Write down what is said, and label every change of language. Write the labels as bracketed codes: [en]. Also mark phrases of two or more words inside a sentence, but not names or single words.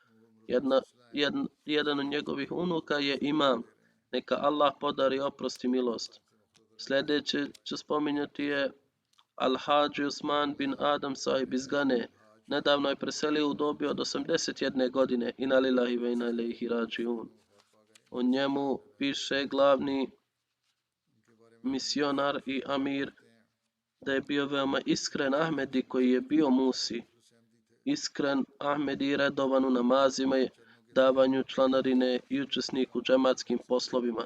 [bs] Jedan od njegovih unuka je imam. Neka Allah podari oprost i milost. Sljedeće ću spominjati je Al-Hadži Usman bin Adam Sahib iz Gane. Nedavno je preselio u dobi od 81 godine. [ar] إنا لله وإنا إليه راجعون. [bs] O njemu piše glavni misionar i amir da je bio veoma iskren Ahmedi koji je bio Musi. Iskren Ahmedi redovan u namazima, davanju članarine i učesnik u džematskim poslovima.